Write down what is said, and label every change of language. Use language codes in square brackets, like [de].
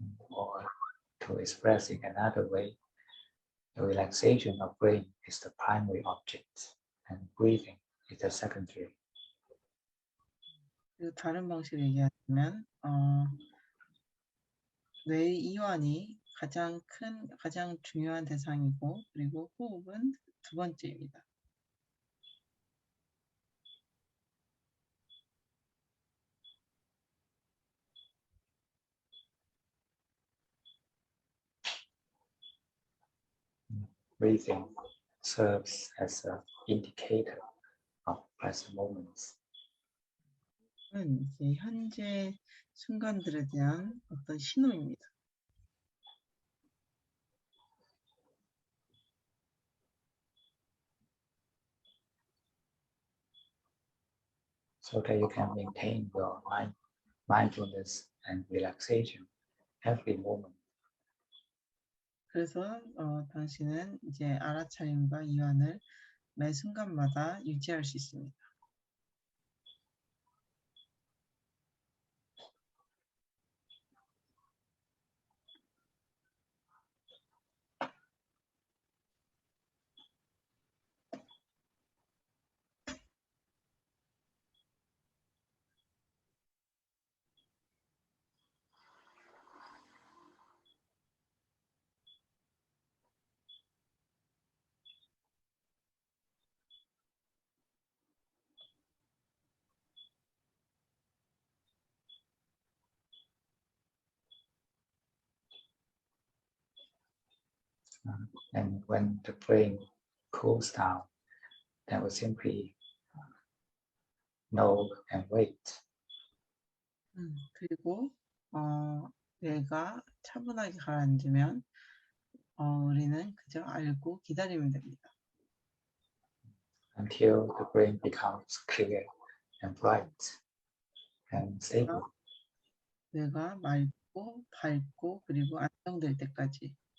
[en] Or to express in another way, the relaxation of brain is the primary object, and breathing is the secondary. [ko] 그리고 다른 방식으로 얘기하자면 뇌의 이완이 가장 중요한 대상이고 그리고 호흡은 두 번째입니다. [en] Breathing serves as an indicator of present moments. [ko] 이제 현재 순간들에 대한 어떤 신호입니다. [en] So that you can maintain your mindfulness and relaxation every moment. [ko] 그래서 당신은 이제 알아차림과 이완을 매 순간마다 유지할 수 있습니다. [en] And when the brain cools down, then we simply know and wait. [ko] 그리고 뇌가 차분하게 가라앉으면 우리는 그저 알고 기다리면 됩니다. [en] Until the brain becomes clear and bright and stable. [ko] 뇌가 맑고 밝고 그리고 안정될 때까지.